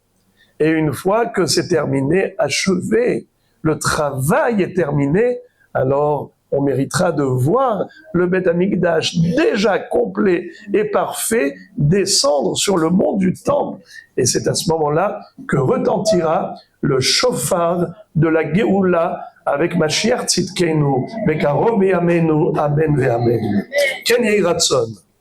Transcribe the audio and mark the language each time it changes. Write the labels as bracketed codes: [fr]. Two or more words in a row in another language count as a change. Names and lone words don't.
[fr] Et une fois que c'est terminé, achevé, le travail est terminé, alors on méritera de voir le Beth Amikdash déjà complet et parfait descendre sur le mont du Temple. Et c'est à ce moment-là que retentira le shofar de la Géoula avec [he] משיח צדקנו, בקרוב ימינו, אמן ואמן. כן יהי רצון.